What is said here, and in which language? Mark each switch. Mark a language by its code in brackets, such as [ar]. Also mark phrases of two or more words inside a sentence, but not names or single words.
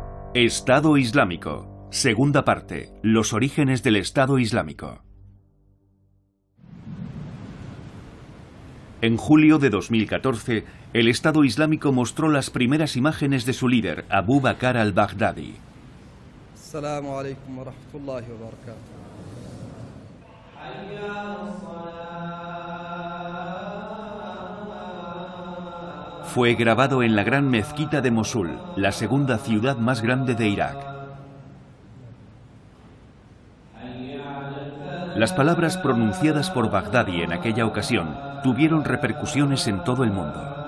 [es] Estado Islámico. Segunda parte. Los orígenes del Estado Islámico. En julio de 2014, el Estado Islámico mostró las primeras imágenes de su líder, Abu Bakr al-Baghdadi. [ar] Assalamu alaikum wa rahmatullahi wa barakatuh. [es] Fue grabado en la gran mezquita de Mosul, la segunda ciudad más grande de Irak. Las palabras pronunciadas por Baghdadi en aquella ocasión tuvieron repercusiones en todo el mundo.